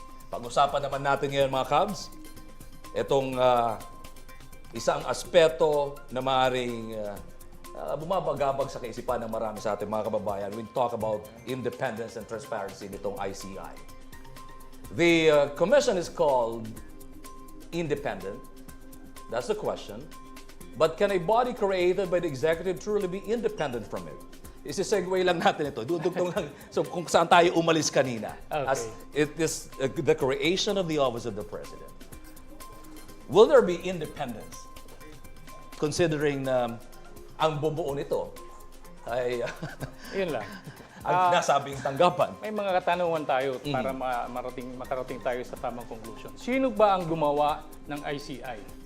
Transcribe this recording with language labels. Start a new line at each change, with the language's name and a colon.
Filipino: Pag-usapan naman natin ngayon mga Cubs, itong isang aspeto na maaaring bumabagabag sa kaisipan ng marami sa ating mga kababayan
English: when we talk about independence and transparency
Filipino: nitong ICI.
English: The commission is called independent. That's the question. But can a body created by the executive truly be independent from it?
Filipino: Isi-segue lang natin ito. Dudugtong lang. So kung saan tayo umalis kanina.
English: Okay. As it is the creation of the office of the president. Will there be independence?
Filipino: Considering na ang bubuo nito ay Yun lang. ang nasabing tanggapan. May mga katanungan tayo para makarating tayo sa tamang conclusion. Sino ba ang gumawa ng ICI?